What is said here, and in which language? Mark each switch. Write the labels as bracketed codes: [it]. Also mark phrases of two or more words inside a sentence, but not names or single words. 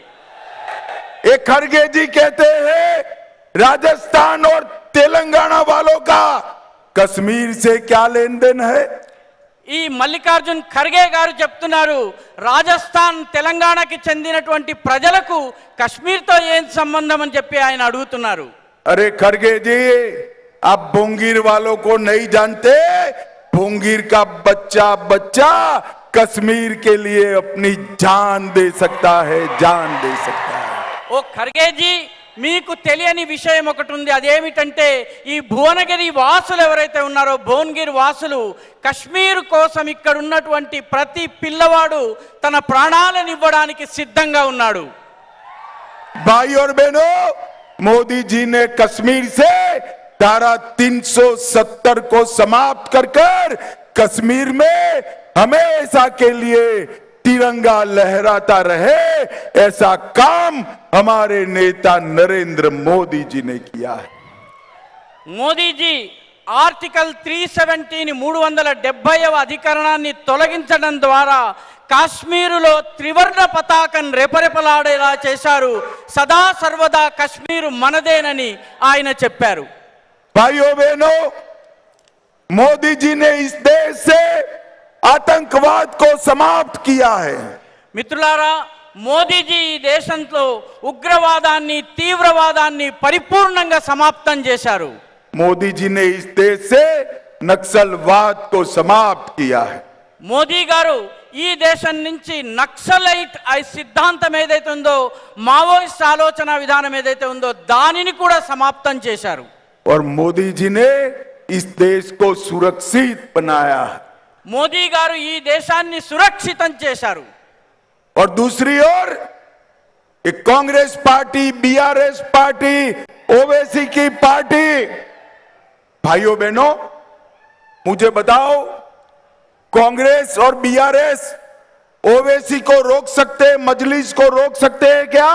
[hi] ये खड़गे जी कहते हैं राजस्थान और तेलंगाना वालों का कश्मीर से क्या लेन देन है? [te] ఈ మల్లికార్జున్ ఖర్గే గారు చెప్తున్నారు, రాజస్థాన్ తెలంగాణకి చెందినటువంటి ప్రజలకు కశ్మీర్తో ఏం సంబంధం అని చెప్పి ఆయన అడుగుతున్నారు. [hi] अरे खड़गे जी, आप बोंगीर वालों को नहीं जानते। बोंगीर का बच्चा बच्चा कश्मीर के लिए अपनी जान दे सकता है, जान दे सकता है। [te] ఓ ఖర్గేజీ, మీకు తెలియని విషయం ఒకటి ఉంది. అదేమిటంటే, ఈ భువనగిరి వాసులు ఎవరైతే ఉన్నారో, భువనగిరి వాసులు కశ్మీర్ కోసం ఇక్కడ ఉన్నటువంటి ప్రతి పిల్లవాడు తన ప్రాణాలను ఇవ్వడానికి సిద్ధంగా ఉన్నాడు. [hi] भाई और बहनों, मोदी जी ने कश्मीर से धारा 370 को समाप्त कर कर कश्मीर में हमेशा के लिए तिरंगा लहराता रहे, ऐसा काम हमारे नेता नरेंद्र मोदी जी ने किया है। [te] మోదీజీ ఆర్టికల్ 370ని 370వ అధికరణాన్ని తొలగించడం ద్వారా కాశ్మీరులో త్రివర్ణ పతాకం రెపరెపలాడేలా చేశారు. సదా సర్వదా కశ్మీరు మనదేనని ఆయన చెప్పారు. [hi] भाइयों बहनों, मोदी जी ने इस देश से आतंकवाद को समाप्त किया है। [te] మిత్రులారా, మోదీజీ ఈ దేశంలో ఉగ్రవాదాన్ని, తీవ్రవాదాన్ని పరిపూర్ణంగా సమాప్తం చేశారు. [hi] मोदी जी ने इस देश से नक्सलवाद को समाप्त किया है। [te] మోదీ గారు ఈ దేశం నుంచి నక్సలైట్ సిద్ధాంతం ఏదైతే ఉందో, మావోయిస్ట్ ఆలోచన విధానం ఏదైతే ఉందో దానిని కూడా సమాప్తం చేశారు. [hi] और मोदी जी ने इस देश को सुरक्षित बनाया है। [te] మోదీ గారు ఈ దేశాన్ని సురక్షితం చేశారు. [hi] और दूसरी ओर एक कांग्रेस पार्टी, बीआरएस पार्टी, ओवैसी की पार्टी, भाइयों बहनों, मुझे बताओ, कांग्रेस और बीआरएस ओवैसी को रोक सकते, मजलिस को रोक सकते हैं क्या?